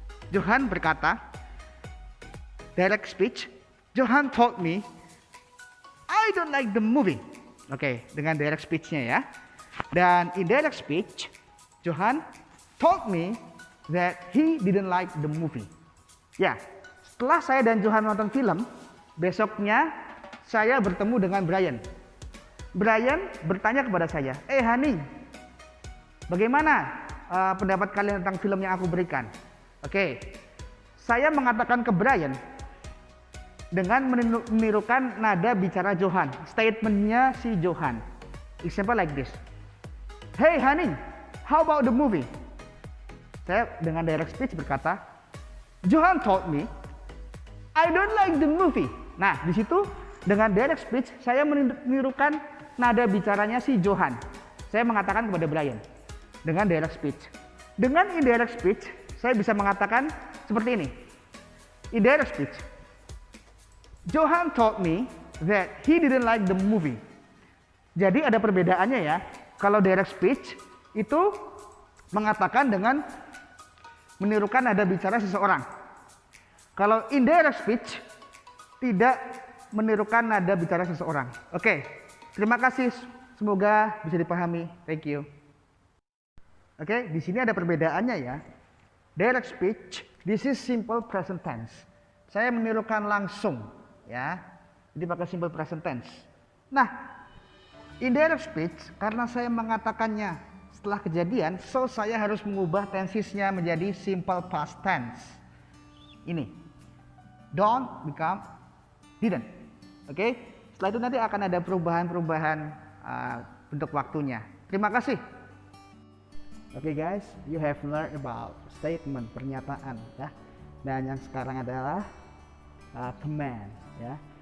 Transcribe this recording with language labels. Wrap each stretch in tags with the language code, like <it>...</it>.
<id>Johan berkata,</id> <en>direct speech, Johan told me, I don't like the movie.</en> <id>Oke, dengan direct speech-nya ya. Dan</id> <en>indirect speech, Johan told me that he didn't like the movie.</en> <id>Ya, setelah saya dan Johan menonton film, besoknya saya bertemu dengan Brian. Brian bertanya kepada saya, Hani, bagaimana pendapat kalian tentang film yang aku berikan? Oke, saya mengatakan ke Brian dengan menirukan nada bicara Johan, statementnya si Johan.</id> <en>Example like this. Hey Hani, how about the movie?</en> <id>Saya dengan direct speech berkata,</id> <en>Johan told me, I don't like the movie.</en> <id>Nah, di situ dengan direct speech saya menirukan nada bicaranya si Johan. Saya mengatakan kepada Brian dengan direct speech. Dengan indirect speech, saya bisa mengatakan seperti ini. Indirect speech.</id> <en>Johan told me that he didn't like the movie.</en> <id>Jadi ada perbedaannya ya. Kalau direct speech itu mengatakan dengan menirukan nada bicara seseorang. Kalau indirect speech tidak menirukan nada bicara seseorang. Oke, terima kasih. Semoga bisa dipahami.</id> <en>Thank you.</en> <id>Oke, di sini ada perbedaannya ya.</id> <en>Direct speech, this is simple present tense.</en> <id>Saya menirukan langsung, ya. Jadi pakai simple present tense. Nah, indirect speech karena saya mengatakannya setelah kejadian, so saya harus mengubah tensesnya menjadi simple past tense. Ini.</id> <en>Don't become didn't.</en> <id>Oke? Setelah itu nanti akan ada perubahan-perubahan bentuk waktunya. Terima kasih.</id> <en>Oke guys, you have learned about statement,</en> <id>pernyataan, ya. Dan yang sekarang adalah command, ya.</id>